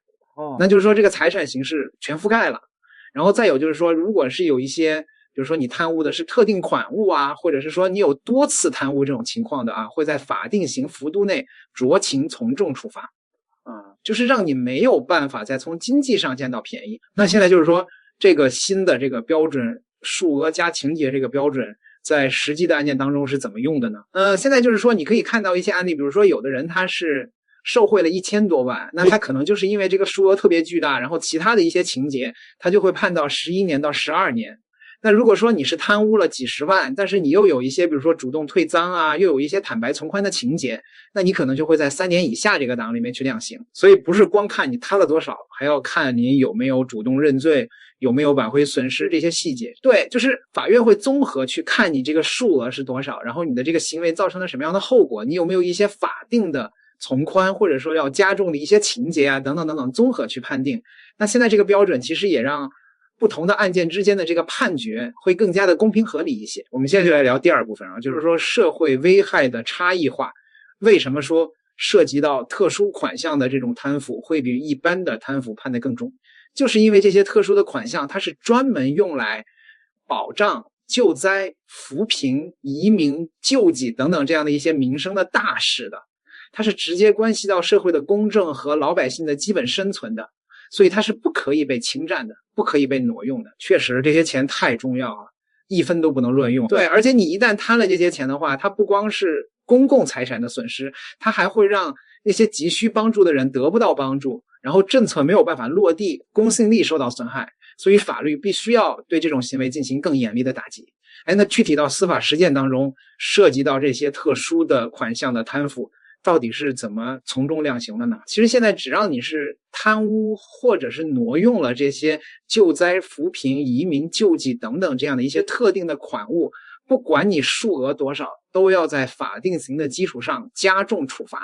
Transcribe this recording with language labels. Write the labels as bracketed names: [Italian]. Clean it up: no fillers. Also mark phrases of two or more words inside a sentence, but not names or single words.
[Chinese] 那就是說這個財產形式全覆蓋了。然後再有就是說，如果是有一些比如說你貪污的是特定款物啊，或者是說你有多次貪污這種情況的啊，會在法定刑幅度內酌情從重處罰。就是讓你沒有辦法再從經濟上佔到便宜。那現在就是說這個新的這個標準，數額加情節這個標準在實際的案件當中是怎麼用的呢？現在就是說你可以看到一些案例，比如說有的人他是受賄了1000多萬，那他可能就是因為這個數額特別巨大，然后其他的一些情節他就會判到11年到12年。那如果說你是貪污了幾十萬，但是你又有一些比如說主動退臧啊，又有一些坦白從寬的情節，那你可能就會在3年以下這個檔裡面去量刑。所以不是光看你貪了多少，還要看你有沒有主動認罪，有沒有挽回損失這些細節。對，就是法院會綜合去看你這個數額是多少，然後你的這個行為造成了什麼樣的後果，你有沒有一些法定的從寬或者說要加重的一些情節啊等等等等，綜合去判定。那現在這個標準其實也讓不同的案件之間的這個判決會更加的公平合理一些。我們現在就來聊第二部分啊，就是說社會危害的差異化。為什麼說涉及到特殊款項的這種貪腐會比一般的貪腐判得更重？就是因為這些特殊的款項它是專門用來保障救災、扶貧、移民、救濟等等這樣的一些民生的大事的，它是直接關係到社會的公正和老百姓的基本生存的。所以它是不可以被侵占的，不可以被挪用的。確實這些錢太重要了，一分都不能亂用。對，而且你一旦貪了這些錢的話，它不光是公共財產的損失，它還會讓那些急需幫助的人得不到幫助，然後政策沒有辦法落地，公信力受到損害。所以法律必須要對這種行為進行更嚴厲的打擊。那具體到司法實踐當中，涉及到這些特殊的款項的貪腐，到底是怎麼從重量刑的呢？其實現在只要你是貪污或者是挪用了這些救災、扶貧、移民、救濟等等這樣的一些特定的款物，不管你數額多少，都要在法定刑的基礎上加重處罰。